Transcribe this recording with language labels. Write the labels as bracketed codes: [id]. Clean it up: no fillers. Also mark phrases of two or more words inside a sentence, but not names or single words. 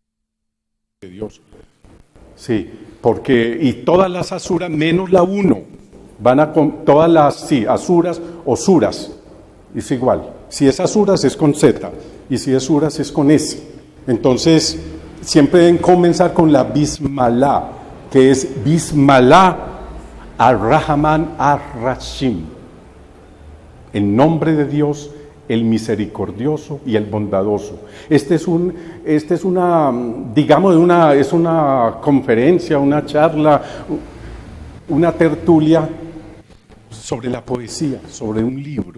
[es] Sí, porque, y todas las asuras, menos la 1, van a con todas las, sí, asuras o suras, es igual. Si es asuras es con Z, y si es suras es con S. Entonces, siempre deben comenzar con la Bismillah, que es [ar] بسم الله الرحمن الرحيم, [es] en nombre de Dios, el misericordioso y el bondadoso. Esta es una conferencia, una charla, una tertulia sobre la poesía, sobre un libro.